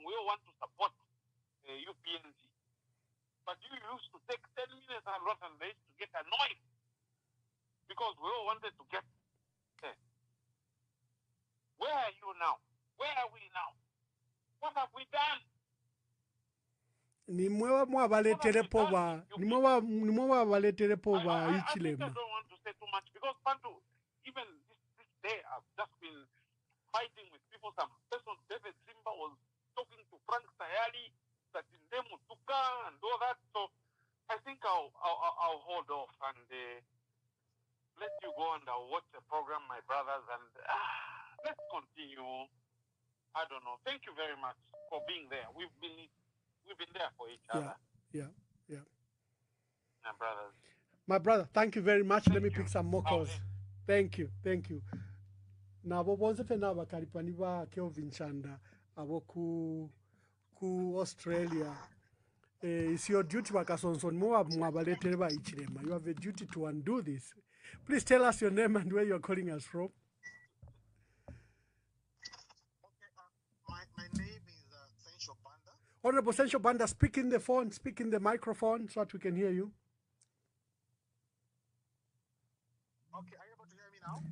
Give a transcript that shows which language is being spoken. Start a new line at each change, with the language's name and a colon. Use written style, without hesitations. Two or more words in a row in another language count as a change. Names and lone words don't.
English: We all want to support UPNG. But you used to take 10 minutes and lot, and they used to get annoyed because we all wanted to get there. Where are you now? Where are we now? What have we done?
Bemba: nimwe mwabaleterepo ba nimwe wabaleterepo ba
English: I think I ichilema. don't want to say too much because Pantu, even this day I've just been fighting with people. Some person, David Simba, was talking to Frank Sayali, that in them Tuka and all that. So I think I'll hold off and let you go and I'll watch the program, my brothers, and let's continue. I don't know. Thank you very much for being there. We've been there for each other. Yeah. My brothers. My brother, thank you very much. Let me pick some more calls. Thank you.
Bemba: Nabo bonse fena bakalipani ba Kelvin Chanda abo ku Australia.
English: It's your duty Bakasonson
Bemba: mwabaletere ba ichilema.
English: You have a duty to undo this. Please tell us your name and where you're calling us from. My name is Sencho Banda. Honorable Sencho Banda, speak in the phone, speak in the microphone so that we can hear you. Okay, are you able to hear me now?